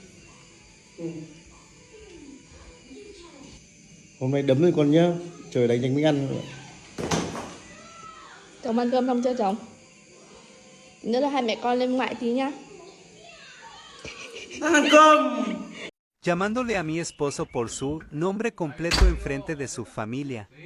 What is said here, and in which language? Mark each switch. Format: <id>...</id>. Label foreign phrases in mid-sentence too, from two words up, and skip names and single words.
<vi>Hôm nay đấm rồi con nhá, trời đánh đánh mới ăn nữa. Chồng ăn cơm xong chưa chồng? Nữa là hai mẹ con lên ngoại tí nhá. Ăn cơm!</vi> <es>Llamándole a mi esposo por su nombre completo enfrente de su familia.</es>